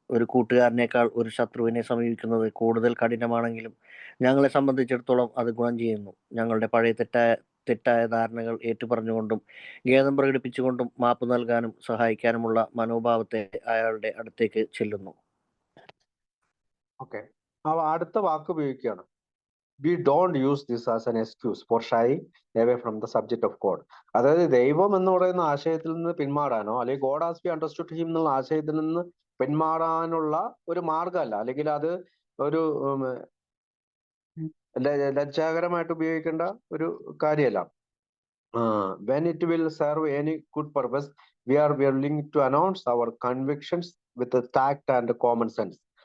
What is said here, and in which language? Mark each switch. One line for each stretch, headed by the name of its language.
Malayalam: ഒരു കൂട്ടുകാരനേക്കാൾ ഒരു ശത്രുവിനെ സമീപിക്കുന്നത് കൂടുതൽ കഠിനമാണെങ്കിലും ഞങ്ങളെ സംബന്ധിച്ചിടത്തോളം അത് ഗുണം ചെയ്യുന്നു. ഞങ്ങളുടെ പഴയ തെറ്റായ ധാരണകൾ ഏറ്റുപറഞ്ഞുകൊണ്ടും ഖേദം പ്രകടിപ്പിച്ചുകൊണ്ടും മാപ്പ് നൽകാനും സഹായിക്കാനുമുള്ള മനോഭാവത്തെ അയാളുടെ അടുത്തേക്ക് ചെല്ലുന്നു. ഓക്കെ, അടുത്ത വാക്ക് ഉപയോഗിക്കുകയാണ്.
English: We don't use this as an excuse for shying away from the subject of God.
Malayalam: അതായത് ദൈവം എന്ന് പറയുന്ന ആശയത്തിൽ നിന്ന് പിന്മാറാനോ അല്ലെങ്കിൽ
English: God has be understood him
Malayalam: എന്നുള്ള ആശയത്തിൽ നിന്ന് പിന്മാറാനുള്ള ഒരു മാർഗമല്ല, അല്ലെങ്കിൽ അത് ഒരു ലജ്ജാകരമായിട്ട് ഉപയോഗിക്കേണ്ട ഒരു കാര്യമല്ല.
English: When it will serve any good purpose, we are willing to announce our convictions with tact and common sense.